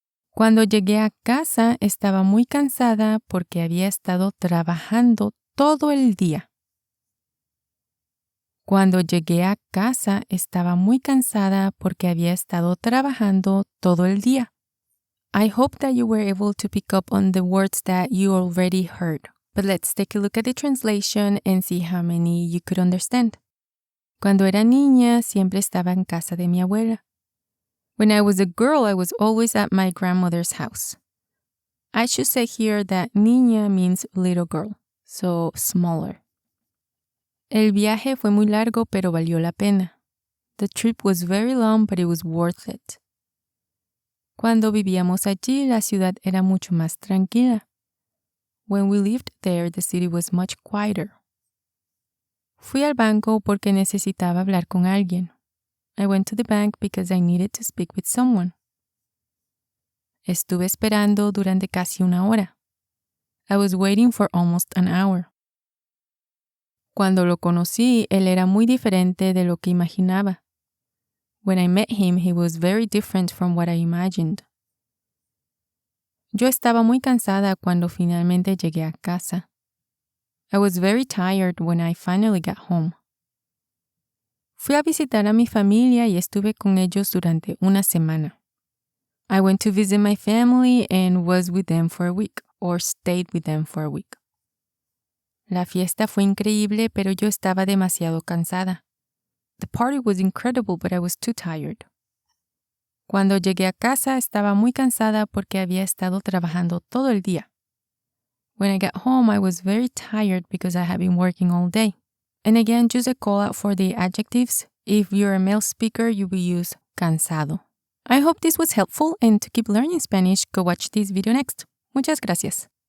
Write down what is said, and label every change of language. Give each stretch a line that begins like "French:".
Spanish: Cuando llegué a casa estaba muy cansada porque había estado trabajando todo el día. Cuando llegué a casa estaba muy cansada porque había estado trabajando todo el día.
English: I hope that you were able to pick up on the words that you already heard. But let's take a look at the translation and see how many you could understand.
Spanish: Cuando era niña, siempre estaba en casa de mi abuela.
English: When I was a girl, I was always at my grandmother's house. I should say here that niña means little girl, so smaller.
Spanish: El viaje fue muy largo, pero valió la pena.
English: The trip was very long, but it was worth it.
Spanish: Cuando vivíamos allí, la ciudad era mucho más tranquila.
English: When we lived there, the city was much quieter.
Spanish: Fui al banco porque necesitaba hablar con alguien.
English: I went to the bank because I needed to speak with someone.
Spanish: Estuve esperando durante casi una hora.
English: I was waiting for almost an hour.
Spanish: Cuando lo conocí, él era muy diferente de lo que imaginaba.
English: When I met him, he was very different from what I imagined.
Spanish: Yo estaba muy cansada cuando finalmente llegué a casa.
English: I was very tired when I finally got home.
Spanish: Fui a visitar a mi familia y estuve con ellos durante una semana.
English: I went to visit my family and was with them for a week, or stayed with them for a week.
Spanish: La fiesta fue increíble, pero yo estaba demasiado cansada.
English: The party was incredible, but I was too tired.
Spanish: Cuando llegué a casa estaba muy cansada porque había estado trabajando todo el día.
English: When I got home, I was very tired because I had been working all day. And again, just a call out for the adjectives. If you're a male speaker, you will use cansado. I hope this was helpful, and to keep learning Spanish, go watch this video next.
Spanish: Muchas gracias.